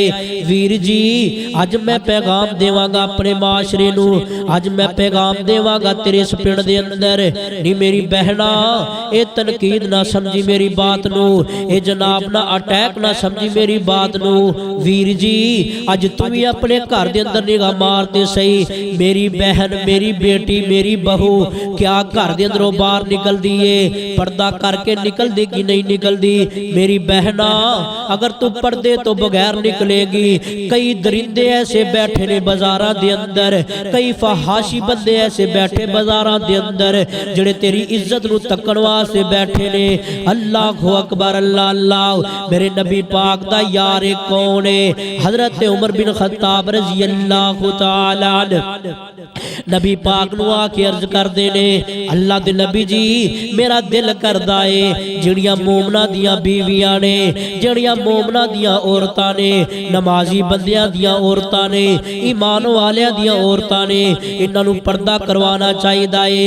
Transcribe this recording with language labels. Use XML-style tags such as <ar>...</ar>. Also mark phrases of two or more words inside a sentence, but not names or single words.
<pa>ویر جی اج میں پیغام دیواں گا اپنے معاشرے نوں، اج میں پیغام دیواں گا تیرے اس پنڈ دے اندر. نی میری بہنا اے تنقید نہ سمجھی میری بات نوں، اے جناب نہ اٹیک نہ سمجھی میری بات نوں. ویر جی اج تو بھی اپنے گھر دے اندر نگاہ مارتے سہی، میری بہن، میری بیٹی، میری بہو کیا گھر دے اندروں باہر نکل دیے، پردہ کر کے نکل دی کہ نہیں نکل دی? میری بہنا اگر تو پردے تو بغیر نکلے گی، کئی درندے ایسے بیٹھے نے بازاراں دے اندر، کئی فحاشی بندے ایسے بیٹھے بازاراں دے اندر جیہڑے تیری عزت نوں تکن واسطے بیٹھے نے.</pa> <ar>الله أكبر، الله الله.</ar> <pa>میرے نبی پاک دا یار کون ہے؟ حضرت عمر بن خطاب</pa> <ar>رضي الله تعالى عنه</ar> <pa>نبی پاک نوں آ کے عرض کردے نے، اللہ دے نبی جی میرا دل کردا ہے جیہڑیاں مومناں دیاں بیویاں نے، جیہڑیاں مومناں دیاں عورتاں نے، نمازی بندیاں دیاں عورتاں نے، ایمان والیاں دیاں عورتاں نے، انہاں نوں پردہ کروانا چاہیدا ہے.</pa>